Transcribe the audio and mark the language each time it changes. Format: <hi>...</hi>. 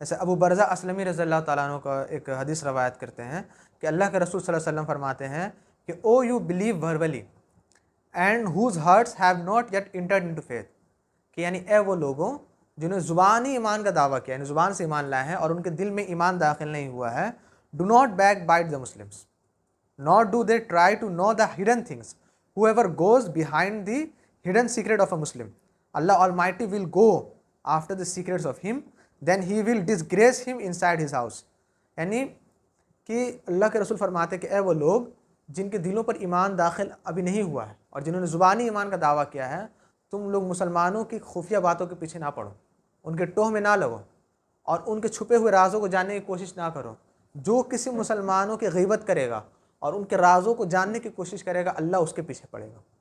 <ur>جیسے ابو برزہ اسلمی رضی اللہ تعالیٰ عنہ کا ایک حدیث روایت کرتے ہیں کہ اللہ کے رسول صلی اللہ علیہ وسلم فرماتے ہیں کہ</ur> <en>O you believe verbally and whose hearts have not yet entered into faith,</en> <ur>کہ یعنی اے وہ لوگوں جنہوں نے زبانی ایمان کا دعویٰ کیا، یعنی زبان سے ایمان لائے ہیں اور ان کے دل میں ایمان داخل نہیں ہوا ہے،</ur> <en>Do not backbite the Muslims nor do they try to know the hidden things. Whoever goes behind the hidden secret of a Muslim, Allah Almighty will go after the secrets of him, then he will disgrace him inside his house.</en> <ur>یعنی کہ اللہ کے رسول فرماتے ہیں کہ اے وہ لوگ جن کے دلوں پر ایمان داخل ابھی نہیں ہوا ہے اور جنہوں نے زبانی ایمان کا دعویٰ کیا ہے، تم لوگ مسلمانوں کی خفیہ باتوں کے پیچھے نہ پڑو، ان کے ٹوہ میں نہ لگو اور ان کے چھپے ہوئے رازوں کو جاننے کی کوشش نہ کرو۔ جو کسی مسلمانوں کی غیبت کرے گا اور ان کے رازوں کو جاننے کی کوشش کرے گا، اللہ اس کے پیچھے پڑے گا،</ur>